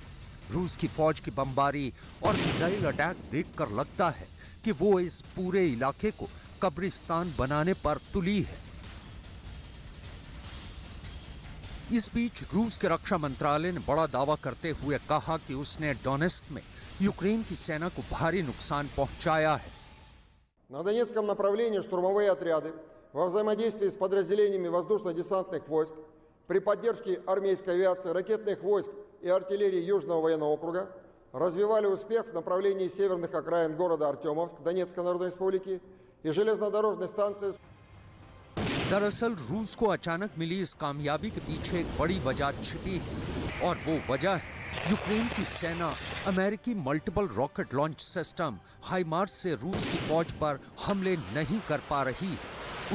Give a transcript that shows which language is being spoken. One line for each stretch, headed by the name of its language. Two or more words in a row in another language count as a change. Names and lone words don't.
Hindi: रूस की फौज की बमबारी और
English: missile attack
Hindi: देखकर लगता है कि वो इस पूरे इलाके को कब्रिस्तान बनाने पर तुली है। इस बीच रूस के रक्षा मंत्रालय ने बड़ा दावा करते हुए कहा कि उसने डोनेस्क में यूक्रेन की सेना को भारी नुकसान पहुंचाया है।
Russian: На Донецком направлении штурмовые отряды во взаимодействии с подразделениями воздушно-десантных войск при поддержке армейской авиации, ракетных войск и артиллерии Южного военного округа развивали успех в направлении северных окраин города Артемовск Донецкой Народной Республики и железнодорожной станции।
Hindi: दरअसल रूस को अचानक मिली इस कामयाबी के पीछे एक बड़ी वजह छिपी है और वो वजह है यूक्रेन की सेना अमेरिकी
English: multiple rocket launch system
Hindi: हाइमार्स से रूस की फौज पर हमले नहीं कर पा रही है।